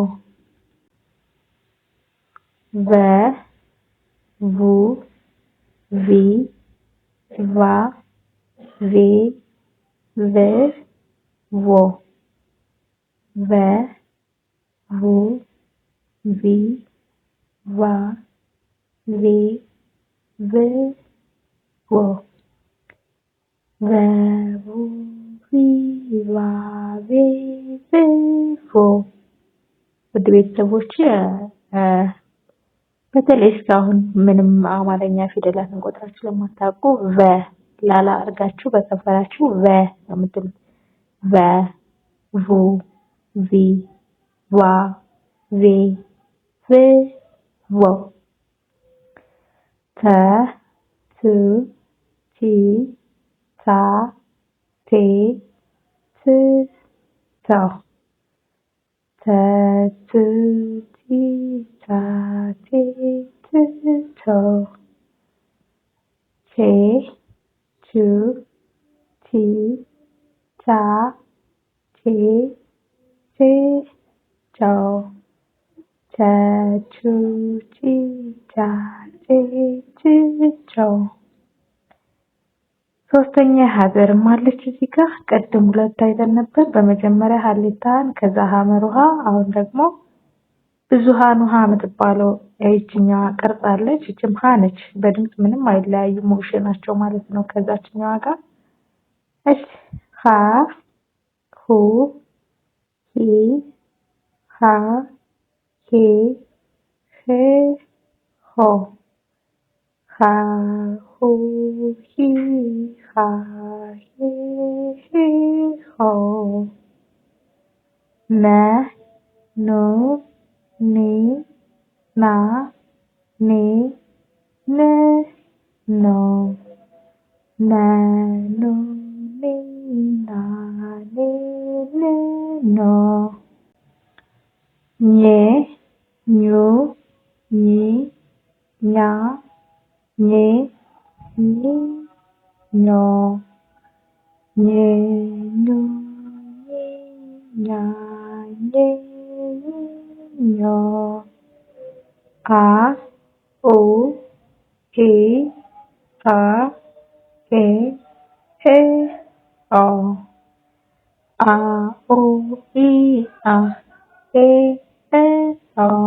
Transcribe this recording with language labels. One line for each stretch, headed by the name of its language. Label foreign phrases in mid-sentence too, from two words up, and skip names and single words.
Amharic: ቨ ቡ ቪ ቫ ቬ ቭ ቮ ቨ ቡ ቪ ቫ ቬ ቭ ቮ ቨ ቡ ቪ ቫ ቬ ቭ ቮ። ውድ ቤተሰቦች በተለይ እስካሁን ምንም አማርኛ ፊደላትን ቆጥራችሁ ስለማታውቁ ቨ ላላ አድርጋችሁ በከንፈራችሁ ቨ ነው የምትሉት። ቨ ቡ ቪ ቫ ቬ ቭ ቮ ተ ት ቲ ታ ቴ ት ቶ ተ ት ቲ ታ ቴ ት ቶ ቼ ቹ ቲ ቻ ቼ ቼ ቾ ቸ ቹ ቺ ቻ ቼ ች ቾ። ሶስተኛ ሀገርም አለች እዚህ ጋር። ቀደም ሁለት አይተን ነበር። በመጀመሪያ ሀሌታን ከዛ ሀመር ውሃ፣ አሁን ደግሞ ብዙሃን ውሃ የምትባለው ይችኛዋ ቅርጽ አለች። እችም ሀ ነች። በድምጽ ምንም አይለያዩ ሞሽን ናቸው ማለት ነው ከዛችኛዋ ጋር። እሺ ሀ ሁ ሂ ሃ ሄ ህ ሆ ሃ ሁ ሂ ሃ ሄ ህ ሆ ነ ኑ ኒ ና ኔ ን ኖ ነ ኑ ኒ ና ኔ ን ኖ ኘ ኙ ኚ ኛ ኜ ኚ ኞ ኘ ኙ ኚ ኛ ኜ ኞ አ ኡ ኢ አ ኤ እ ኦ አ ኡ ኢ አ ኤ እ ኦ